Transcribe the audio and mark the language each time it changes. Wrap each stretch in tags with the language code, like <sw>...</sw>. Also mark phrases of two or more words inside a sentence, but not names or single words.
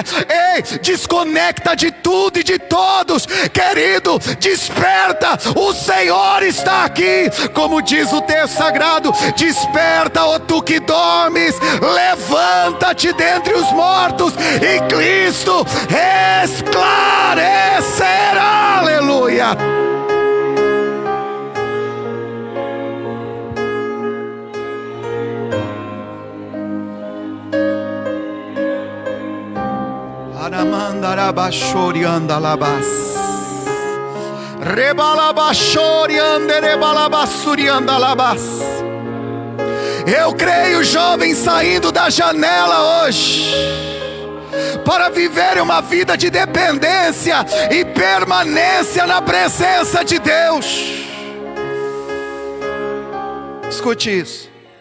<pt>Ei, desconecta de tudo e de todos, querido, desperta, o Senhor está aqui. Como diz o texto sagrado, desperta, ó tu que dormes, levanta-te dentre os mortos, e Cristo esclarecerá, aleluia. Aramandarabashori andalabas, rebalabashori anderebalabasuri andalabas. Eu creio jovens saindo da janela hoje para viver uma vida de dependência e permanência na presença de Deus. Escute isso.</pt>